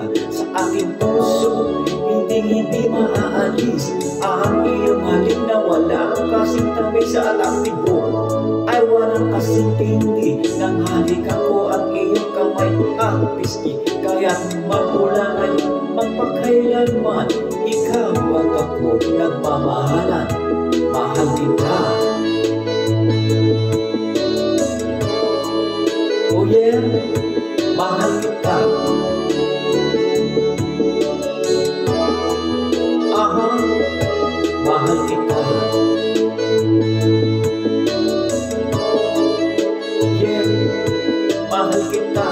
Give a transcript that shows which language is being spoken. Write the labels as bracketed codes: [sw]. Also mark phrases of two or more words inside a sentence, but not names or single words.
[tl] Sa aking puso, hindi maaalis ang iyong halik na wala kasing tamis at ang tibok. Ay walang kasing tindi, nang halikan ko ang iyong kamay at pisngi. Kaya't magmula ngayon, magpakailanman, ikaw at ako nagmamahalan. Mahal kita. [en] Oh yeah, [tl] mahal kita. Aha, mahal kita. Yeah, mahal kita.